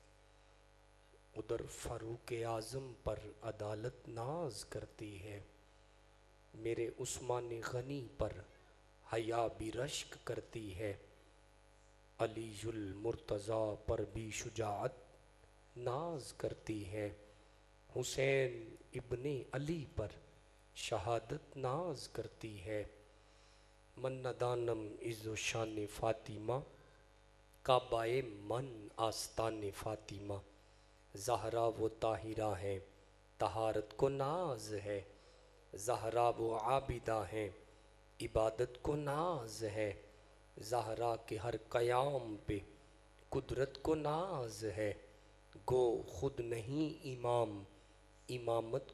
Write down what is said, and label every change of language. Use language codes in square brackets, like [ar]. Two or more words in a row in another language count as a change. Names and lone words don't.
[ur] ادھر فاروق اعظم پر عدالت ناز کرتی ہے، میرے عثمان غنی پر حیا بھی رشک کرتی ہے، علی المرتضی پر بھی شجاعت ناز کرتی ہے، حسین ابن علی پر شہادت ناز کرتی ہے، [fa] من ندانم عز و شان فاطمہ کعبہ من آستان فاطمہ [ur] زہرا وہ طاہرہ ہیں طہارت کو ناز ہے، زہرا وہ عابدہ ہیں عبادت کو ناز ہے، زہرا کے ہر قیام پہ قدرت کو ناز ہے، گو خود نہیں امام امامت